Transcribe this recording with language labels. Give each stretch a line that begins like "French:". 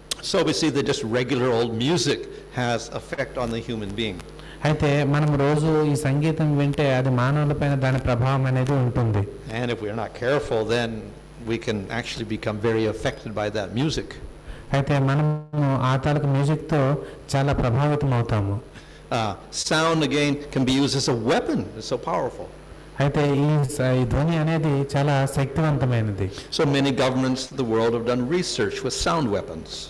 English: So we see that just regular old music has effect on the human being.
Telugu: అయితే మనం రోజు ఈ సంగీతం వింటే అది మానవులపైన దాని ప్రభావం అనేది ఉంటుంది.
English: And if we're not careful, then we can actually become very affected by that music.
Telugu: అయితే మనము ఆ తాలూకు మ్యూజిక్తో చాలా ప్రభావితం అవుతాము.
English: Sound again can be used as a weapon. It's so powerful.
Telugu: అయితే ఈ ధ్వని అనేది చాలా శక్తివంతమైనది.
English: So many governments in the world have done research with sound weapons.